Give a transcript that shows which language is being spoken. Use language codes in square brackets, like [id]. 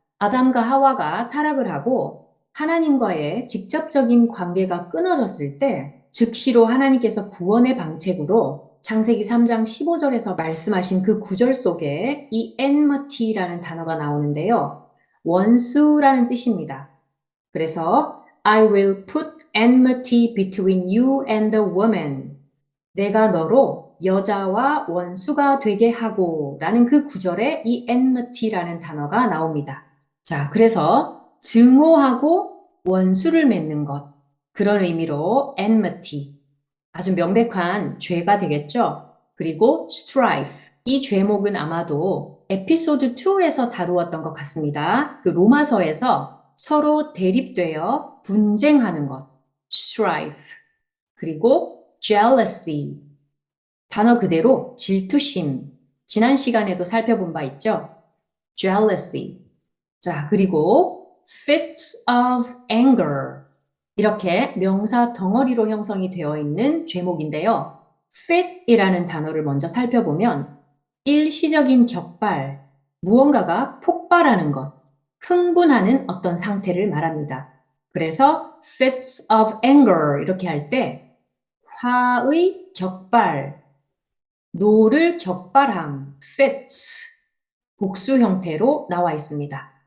[ko] 아담과 하와가 타락을 하고 하나님과의 직접적인 관계가 끊어졌을 때 즉시로 하나님께서 구원의 방책으로 창세기 3장 15절에서 말씀하신 그 구절 속에 이 enmity라는 단어가 나오는데요. 원수라는 뜻입니다. 그래서 [en] I will put enmity between you and the woman. [ko] 내가 너로 여자와 원수가 되게 하고 라는 그 구절에 이 enmity라는 단어가 나옵니다. 자, 그래서 증오하고 원수를 맺는 것. 그런 의미로 enmity. 아주 명백한 죄가 되겠죠. 그리고 strife. 이 죄목은 아마도 에피소드 2에서 다루었던 것 같습니다. 그 로마서에서 서로 대립되어 분쟁하는 것. strife. 그리고 jealousy. 단어 그대로 질투심. 지난 시간에도 살펴본 바 있죠. [en] jealousy. [ko] 자, 그리고 [en] fits of anger. [ko] 이렇게 명사 덩어리로 형성이 되어 있는 죄목인데요. fit이라는 단어를 먼저 살펴보면 일시적인 격발, 무언가가 폭발하는 것, 흥분하는 어떤 상태를 말합니다. 그래서 [en] fits of anger [ko] 이렇게 할 때 화의 격발, 노를 격발함, fits, 복수 형태로 나와 있습니다.